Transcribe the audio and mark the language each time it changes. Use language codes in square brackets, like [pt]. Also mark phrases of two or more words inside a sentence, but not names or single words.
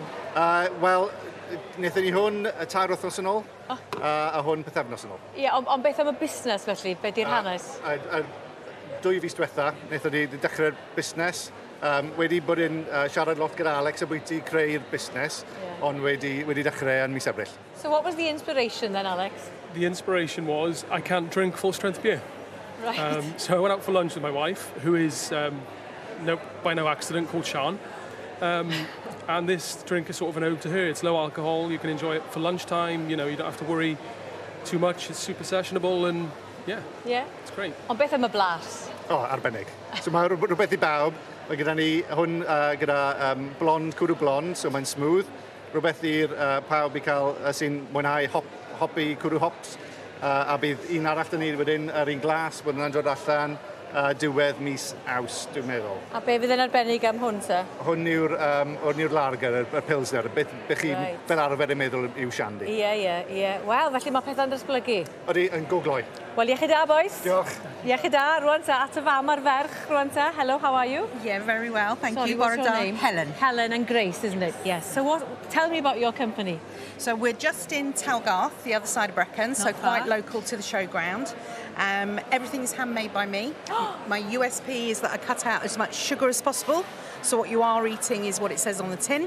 [cy] Wel, wnaethon ni hwn tair wythnos yn ôl, a hwn pethefnos yn ôl. Ie, ond beth am y busnes felly? Be di'r hanes? 2 fis diwetha, wnaethon ni dechrau'r busnes. Wedi bod yn siarad lot gyda Alex a bwyty creu'r busnes, ond wedi dechrau yn mis Ebrill. [en] So what was the inspiration then, Alex? The inspiration was I can't drink full-strength beer. Right. So I went out for lunch with my wife, who is, by no accident, called Sian. And this drink is sort of an ode to her. It's low alcohol, you can enjoy it for lunchtime, you don't have to worry too much, it's super sessionable and yeah, it's great. [cy] Ond beth am y blas? Arbennig. So mae rhywbeth i bawb. Mae gyda ni hwn gyda cwrw blond, so mae'n smooth. Rhywbeth i'r pawb i cael sy'n mwynhau hopi cwrw hops. A bydd un arall dyn ni wedyn yr un glas bod yna'n dod allan diwedd mis Awst, dwi'n meddwl. A be fydd yn arbennig am hwn ta? Hwn yw'r lager, y pilsner, beth chi'n fel arfer yn meddwl yw shandy. Ie. Wel, felly mae pethau'n datblygu. Ydy, yn gogloi. Wel, iechyd da, boys. Diolch. Iechyd da, rwan ta, at y fam ar ferch, rwan ta. [en] Hello, how are you? Yeah, very well, thank you. What's your name? Helen. Helen and Grace, isn't it? Yes. So tell me about your company. So we're just in Talgarth, the other side of Brecon, so quite local to the showground. Everything's handmade by me. My USP is that I cut out as much sugar as possible, so what you are eating is what it says on the tin.